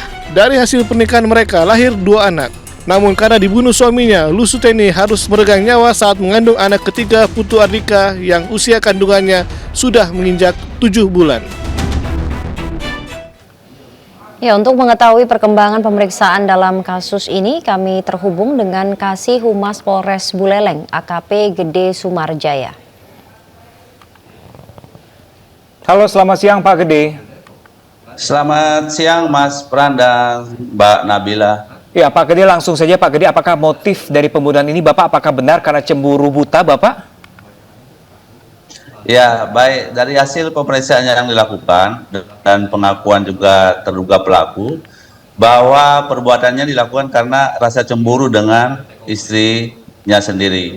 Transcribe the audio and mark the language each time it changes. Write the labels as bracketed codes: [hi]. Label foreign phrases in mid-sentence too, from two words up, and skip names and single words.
[id] Dari hasil pernikahan mereka lahir 2 anak. Namun karena dibunuh suaminya, Lu Suteni harus meregang nyawa saat mengandung anak ketiga Putu Ardika yang usia kandungannya sudah menginjak 7 bulan. Ya, untuk mengetahui perkembangan pemeriksaan dalam kasus ini, kami terhubung dengan Kasih Humas Polres Buleleng, AKP Gede Sumarjaya. Halo, selamat siang Pak Gede. Selamat siang Mas Pran dan Mbak Nabila. Ya Pak Gede, langsung saja Pak Gede, apakah motif dari pembunuhan ini Bapak apakah benar karena cemburu buta Bapak? Ya, baik, dari hasil pemeriksaan yang dilakukan dan pengakuan juga terduga pelaku bahwa perbuatannya dilakukan karena rasa cemburu dengan istrinya sendiri.